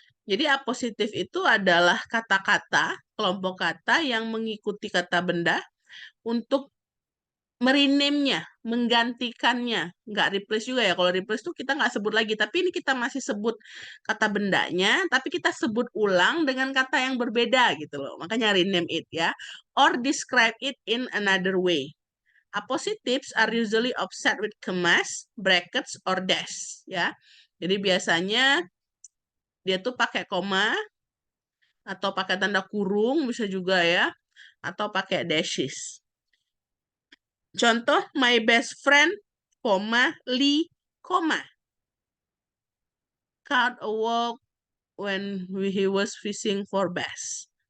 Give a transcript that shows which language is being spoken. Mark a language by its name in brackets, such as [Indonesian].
[Indonesian] Jadi apositif itu adalah kata-kata, kelompok kata yang mengikuti kata benda untuk merename-nya, menggantikannya. Nggak replace juga ya. Kalau replace tuh kita nggak sebut lagi. Tapi ini kita masih sebut kata bendanya, tapi kita sebut ulang dengan kata yang berbeda gitu loh. Makanya [English] rename it [Indonesian] ya. [English] Or describe it in another way. Appositives are usually offset with commas, brackets, or dash ya. [Indonesian] Jadi biasanya dia tuh pakai koma atau pakai tanda kurung bisa juga ya, atau pakai dashes. [English] Contoh, my best friend, Lee, caught a walk when he was fishing for bass.